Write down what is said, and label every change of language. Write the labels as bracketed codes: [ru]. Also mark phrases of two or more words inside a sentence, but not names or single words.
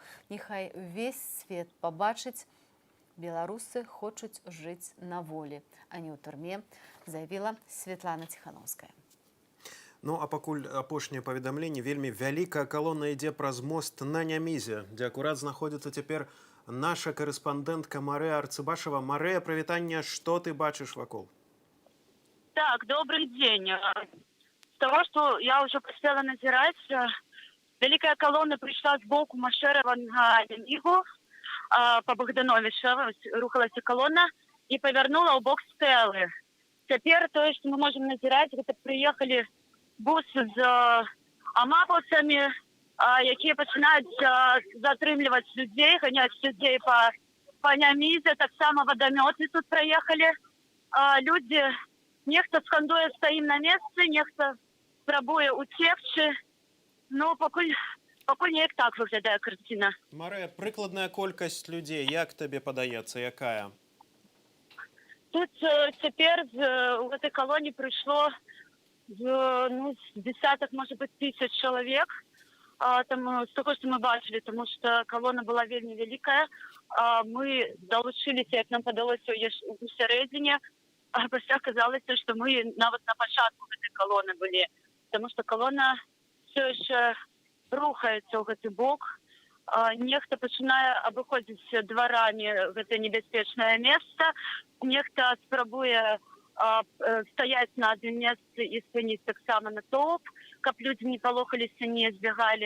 [be] Няхай увесь свет пабачыць, беларусы хочуць жыць на волі, а не ў турме, заявіла Светлана Ціхановская. Ну, а пакуль апошняе паведамленне, вельмі вялікая калона ідзе праз мост на Нямізе, дзе акурат знаходзіцца цяпер наша корэспандэнтка Марыя Арцыбашева. Марыя, прывітанне, што ты бачыш вакол? [ru] Так, добрый день. С того, что я уже успела назирать, великая колонна пришла сбоку Машерова на Нямігу, по Богдановича рухалася колонна и повернула у бок Стелы. Теперь то, что мы можем назирать, это приехали бусы [be] з амапаўцамі, якія пачынаюць затрымліваць людзей, ганяць людзей па Нямізе, таксама вадамёты тут праехалі. Людзі, нехта скандуе «Стаім на месцы», нехта спрабуе уцекчы. Ну, пакуль неяк так выглядае карціна. Марыя, прыкладная колькасць людзей, як табе падаецца, якая? Тут цяпер у гэтай калоне прыйшло з [ru] десяток, может быть, тысяч человек, з того, что мы бачили, потому что колонна была вельмі великая. [be] Мы долучились, як нам падалося у сярэдзіне, а пасля аказалася, что мы нават на пачатку гэтай колонны былі, [ru] потому что колонна все еще [be] рухаецца ў гэты бок. Нехта пачынае абыходзіць дварамі гэта небяспечнае месца, нехта спрабуе стаяць на адным месцы і спыніць таксама натоўп, каб людзі не палохаліся, не збягалі.